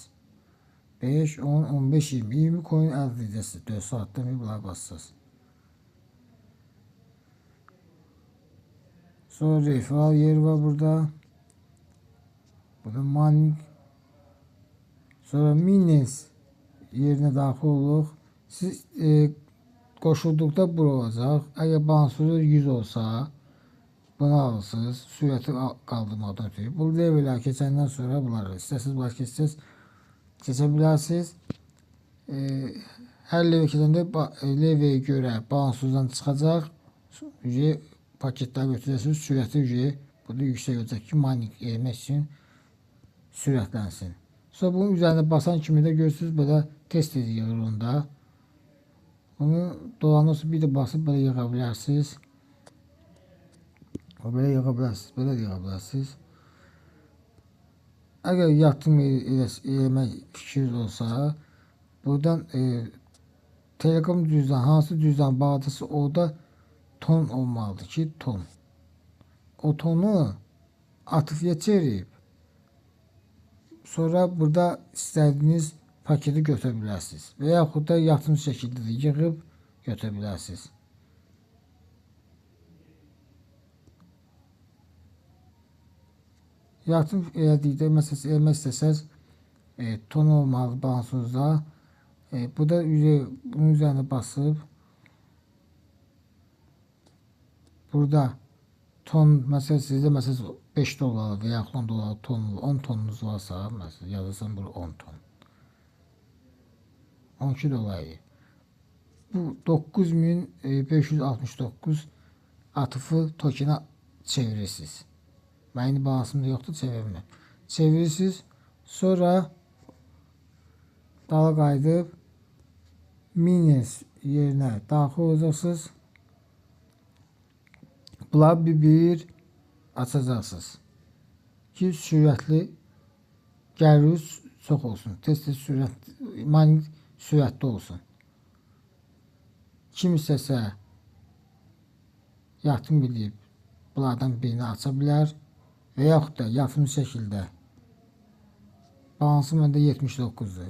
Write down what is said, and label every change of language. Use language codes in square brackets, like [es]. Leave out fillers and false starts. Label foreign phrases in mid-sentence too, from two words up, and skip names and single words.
[tr] 5, 10, 15, 20 coin elde edeceksiniz. 4 saatten bir bunlara basırsınız. Sonra referral yeri var burada. [az] Burada mining. Sonra mines yerine daxil oluq. Siz qoşulduqda bura olacaq. Əgər balansınız 100 olsa bunu alırsınız. Sürəti qaldırmadan ötürü. Bu level'ə keçəndən sonra bunları istəsiniz bunları keçə bilərsiniz. Hər level keçəndə level'ə görə balansınızdan çıxacaq. Paketlər götürəcəksiniz. Sürəti burada yüksək olacaq ki, mining eləmək üçün sürətlənsin. Sonra bunun üzerine basan kimi də görürsünüz belə test ediyor onda. Bunu dolanırsa bir de [tr] basıp böyle [az] yığa bilərsiniz. Böyle yığa bilərsiniz. Böyle yığa bilərsiniz. Əgər yatırım eləmək fikriniz olsa buradan Telegram cüzdan hansı cüzdan bağlıdırsa orada ton olmalıdır ki ton. O tonu atıfıya çevirib sonra burada istədiyiniz paketi götürə bilərsiniz. Və yaxud da yatırım şəkildə də yığıb götürə bilərsiniz. Yatırım elədikdə məsələn eləmək istəsəz ton olmalı balansınızda. [tr] Burada bunun üzerine basıb burada ton mesela sizde mesela 5 dolar veya 10 dolar ton 10 tonunuz varsa mesela yazırsan burada 10 ton 12 dolar bu 9569 atıfı tokena çevirirsiniz. Benim balansımda yoktu, çevirmem. [az] Çevirirsiniz sonra dala qayıdıb mines yerine daxil olacaqsınız. Bunları bir açacaqsınız ki sürətli gəliriniz çox olsun. Tez-tez mining sürətli olsun. Kim istəsə yatırım edib bunlardan birini aça bilər və yaxud da yatırım şəkildə Balansı məndə 79-dur.